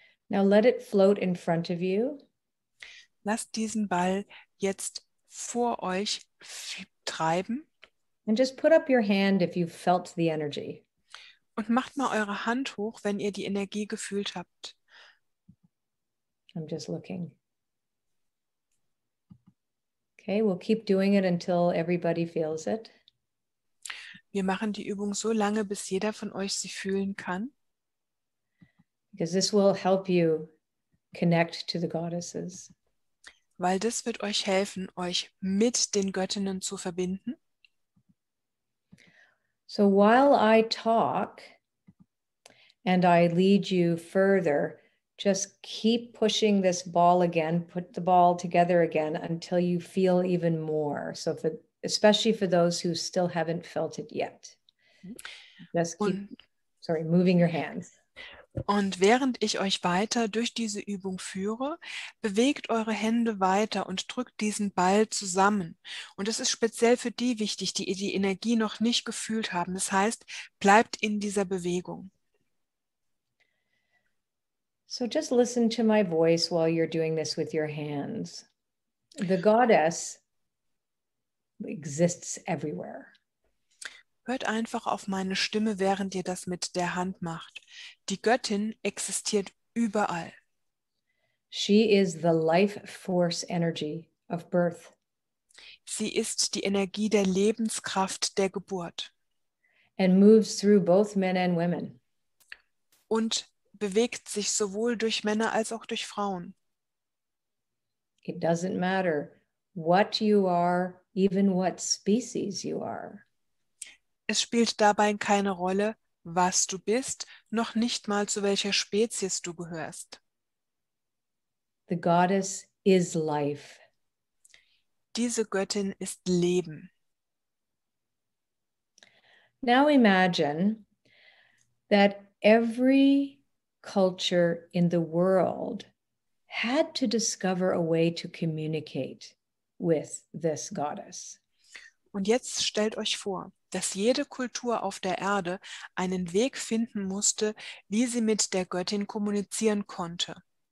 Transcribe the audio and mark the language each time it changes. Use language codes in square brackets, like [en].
[en] Now let it float in front of you. [de] Lasst diesen Ball jetzt vor euch treiben. [en] And just put up your hand if you felt the energy. [de] Und macht mal eure Hand hoch, wenn ihr die Energie gefühlt habt. [en] I'm just looking. Okay, we'll keep doing it until everybody feels it. [de] Wir machen die Übung so lange, bis jeder von euch sie fühlen kann. [en] Because this will help you connect to the goddesses. [de] Weil das wird euch helfen, euch mit den Göttinnen zu verbinden. [en] So while I talk and I lead you further, just keep pushing this ball again, put the ball together again until you feel even more. So especially for those who still haven't felt it yet. Just keep, moving your hands. [de] Und während ich euch weiter durch diese Übung führe, bewegt eure Hände weiter und drückt diesen Ball zusammen. Und es ist speziell für die wichtig, die die Energie noch nicht gefühlt haben. Das heißt, bleibt in dieser Bewegung. [en] So just listen to my voice while you're doing this with your hands. The goddess exists everywhere. [de] Hört einfach auf meine Stimme, während ihr das mit der Hand macht. Die Göttin existiert überall. [en] She is the life force energy of birth. [de] Sie ist die Energie der Lebenskraft der Geburt. [en] And moves through both men and women. [de] Und bewegt sich sowohl durch Männer als auch durch Frauen. [en] It doesn't matter what you are, even what species you are. [de] Es spielt dabei keine Rolle, was du bist, noch nicht mal zu welcher Spezies du gehörst. [en] The goddess is life. [de] Diese Göttin ist Leben. [en] Now imagine that every culture in the world had to discover a way to communicate with this goddess. [de] Und jetzt stellt euch vor, dass jede Kultur auf der Erde einen Weg finden musste, wie sie mit der Göttin kommunizieren konnte.